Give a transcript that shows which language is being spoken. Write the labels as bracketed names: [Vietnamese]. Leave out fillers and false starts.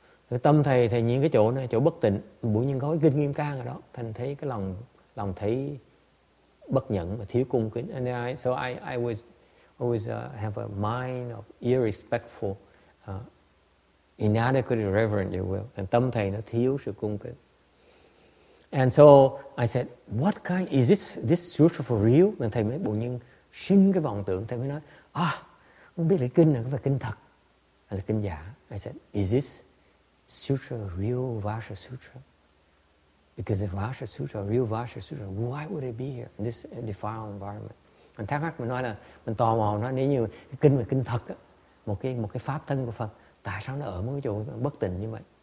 [Vietnamese] Cái tâm thầy nhìn cái chỗ này, chỗ bất tịnh, bụi nhiên có cái kinh Nghiêm Cang ở đó, thành thấy cái lòng thấy bất nhẫn và thiếu cung kính. [English] And I was always have a mind of irrespectful, inadequately reverent, you will. [Vietnamese] And tâm thầy nó thiếu sự cung kính. [English] And so I said, what kind is this sutra for real? [Vietnamese] Nên thầy mới bỗng nhiên sinh cái vọng tưởng, thầy mới nói, không biết là kinh này có phải kinh thật hay là kinh giả. [English] I said, is this sutra real Vajra Sutra? Because if Vajra Sutra, real Vajra Sutra, why would it be here in this defiled environment? [Vietnamese] Mình thắc mắc, mình nói là mình tò mò nói nếu như cái kinh là kinh thật á, một cái pháp thân của Phật, tại sao nó ở một cái chỗ bất tịnh như vậy?